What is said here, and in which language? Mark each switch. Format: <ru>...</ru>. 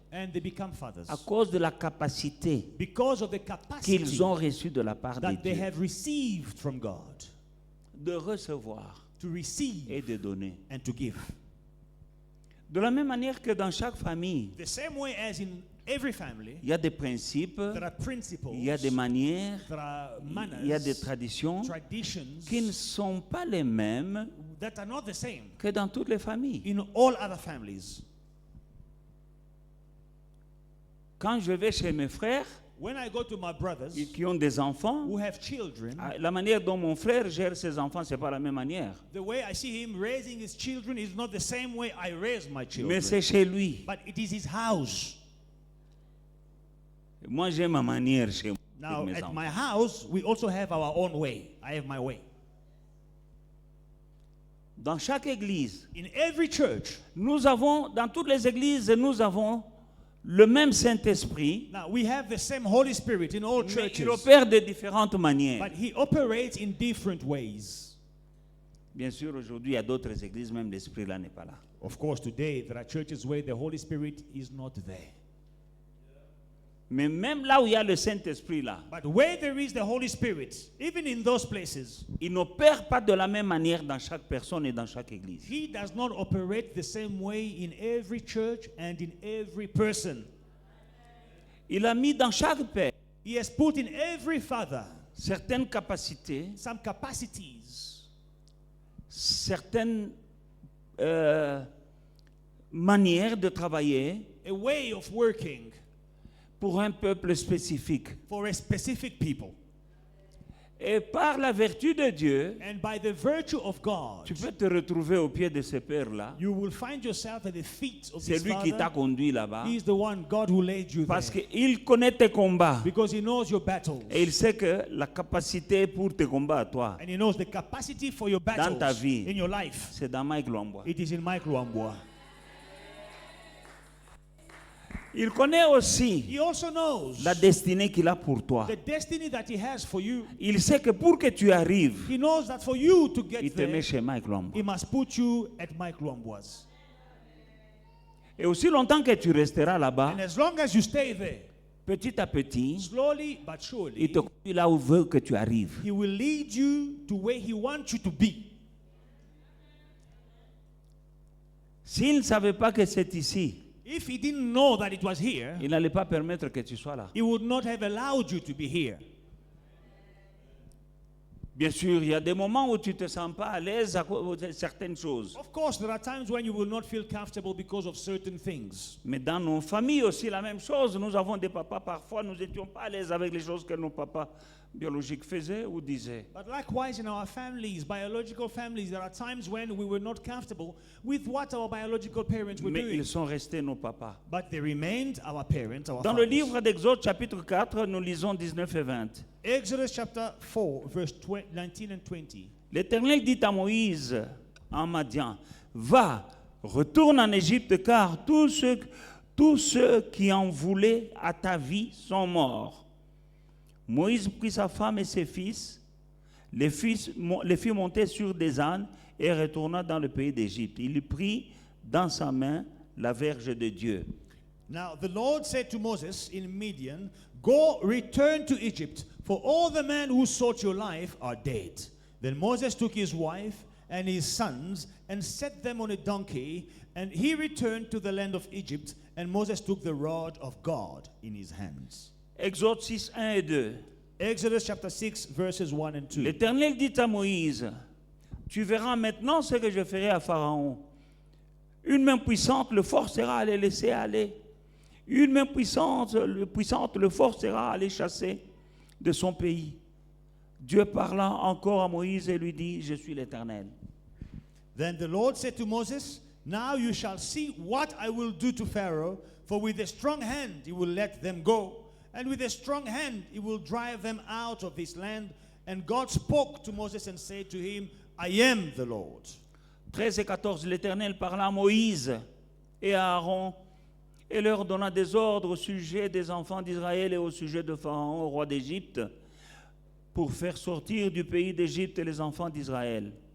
<en>And they become fathers</en> <fr>à cause de la capacité</fr> <en>because of the capacity</en> <fr>qu'ils ont reçue de la part de</fr> <en>that they</en> <fr>Dieu</fr> <en>have received from God</en> <fr>de recevoir</fr> <en>to receive</en> <fr>et de donner.</fr> <en>and to give.</en> <fr>De la même manière que dans chaque famille,</fr> <en>The same way as in every family,</en> <fr>il y a des principes,</fr> <en>there are principles,</en> <fr>il y a des manières,</fr> <en>there are manners,</en> <fr>il y a des traditions</fr> <en>traditions</en> <fr>qui ne sont pas les mêmes</fr> <en>that are not the same</en> <fr>que dans toutes les familles.</fr> <en>in all other families.</en> <fr>Quand je vais chez mes frères</fr> <en>When I go to my brothers</en> <fr>qui ont des enfants,</fr> <en>who have children,</en> <fr>la manière dont mon frère gère ses enfants, c'est pas la même manière.</fr> <en>the way I see him raising his children is not the same way I raise my children.</en> <fr>Mais c'est chez lui.</fr> <en>But it is his house.</en> <fr>Moi, j'ai ma manière chez moi.</fr> <en>Now,</en> <fr>avec mes</fr> <en>at</en> <fr>enfants.</fr> <en>my house, we also have our own way. I have my way.</en> <fr>Dans chaque église,</fr> <en>In every church,</en> <fr>dans toutes les églises, nous avons le même Saint-Esprit,</fr> <en>now we have the same Holy Spirit in all</en> <fr>mais</fr> <en>churches,</en> <fr>il opère de différentes manières.</fr> <en>but he operates in different ways.</en> <fr>Bien sûr, aujourd'hui, il y a d'autres églises, même l'Esprit là n'est pas là.</fr> <en>Of course, today there are churches where the Holy Spirit is not there.</en> <fr>Mais même là où il y a le Saint-Esprit là,</fr> <en>But where there is the Holy Spirit, even in those places,</en> <fr>il n'opère pas de la même manière dans chaque personne et dans chaque église.</fr> <en>he does not operate the same way in every church and in every person.</en> <fr>Il a mis dans chaque père</fr> <en>He has put in every father</en> <fr>certaines capacités,</fr> <en>some capacities,</en> <fr>certaines manières de travailler</fr> <en>a way of working</en> <fr>pour un peuple spécifique.</fr> <en>for a specific people.</en> <fr>Et par la vertu de Dieu,</fr> <en>And by the virtue of God,</en> <fr>tu peux te retrouver au pied de ce père-là.</fr> <en>you will find yourself at the feet of</en> <fr>C'est</fr> <en>this</en> <fr>lui qui t'a</fr> <en>father.</en> <fr>conduit là-bas.</fr> <en>He is the one, God, who laid you</en> <fr>Parce</fr> <en>there.</en> <fr>qu'il connaît tes combats.</fr> <en>Because he knows your battles.</en> <fr>Et il sait que la capacité pour tes combats à toi,</fr> <en>And he knows the capacity for your battles</en> <fr>ta vie.</fr> <en>in your life.</en> <fr>c'est dans Mike Lombois.</fr> <en>It is in Mike Luambwa.</en> <fr>Il connaît aussi</fr> <en>He also knows</en> <fr>la destinée qu'il a pour toi.</fr> <en>the destiny that he has for you.</en> <fr>Il sait que pour que tu arrives,</fr> <en>He knows that for you to</en> <fr>il</fr> <en>get</en> <fr>te met</fr> <en>there,</en> <fr>chez Mike Lombois.</fr> <en>he must put you at Mike Luambwa's.</en> <fr>Et aussi longtemps que tu resteras là-bas,</fr> <en>And as long as you stay there,</en> <fr>petit à petit,</fr> <en>slowly but</en> <fr>il</fr> <en>surely,</en> <fr>te conduit là où il veut que tu arrives.</fr> <en>he will lead you to where he wants you to be.</en> <fr>S'il ne savait pas que c'est ici,</fr> <en>If he didn't know that it was here,</en> <fr>il n'allait pas permettre que tu sois là.</fr> <en>he would not have allowed you to be here.</en> <fr>Bien sûr, il y a des moments où tu ne te sens pas à l'aise à cause de certaines choses.</fr> <en>Of course, there are times when you will not feel comfortable because of certain things.</en> <fr>Mais dans nos familles aussi, la même chose. Nous avons des papas, parfois, nous n'étions pas à l'aise avec les choses que nos papas biologiques faisaient ou disaient.</fr> <en>But likewise, in our families, biological families, there are times when we were not comfortable with what our biological parents were</en> <fr>Mais</fr> <en>doing.</en> <fr>ils sont restés nos papas.</fr> <en>But they remained our parents, our</en> <fr>Dans le</fr> <en>fathers.</en> <fr>livre d'Exode, chapitre 4, nous lisons 19 et 20.</fr> <en>Exodus chapter 4, verse 19 and 20.</en> <fr>L'Éternel dit à Moïse en Madian, va, retourne en Égypte, car tous ceux qui en voulaient à ta vie sont morts. Moïse prit sa femme et ses fils, les fit monter sur des ânes et retourna dans le pays d'Égypte. Il prit dans sa main la verge de Dieu.</fr> <en>Now the Lord said to Moses in Midian, go, return to Egypt, for all the men who sought your life are dead. Then Moses took his wife and his sons and set them on a donkey, and he returned to the land of Egypt, and Moses took the rod of God in his hands.</en> <fr>Exode 6, 1 et 2.</fr> <en>Exodus chapter 6 verses 1 and 2.</en> <fr>L'Éternel dit à Moïse, tu verras maintenant ce que je ferai à Pharaon. Une main puissante le forcera à les laisser aller. Une main puissante le forcera à les chasser de son pays. Dieu parla encore à Moïse et lui dit, je suis l'Éternel.</fr> <en>Then the Lord said to Moses, now you shall see what I will do to Pharaoh, for with a strong hand he will let them go, and with a strong hand he will drive them out of his land. And God spoke to Moses and said to him, I am the Lord.</en> <fr>13 et 14, l'Éternel parla à Moïse et à Aaron et leur donna des ordres au sujet des enfants d'Israël et au sujet de Pharaon, roi d'Égypte, pour faire sortir du pays d'Égypte les enfants d'Israël.</fr>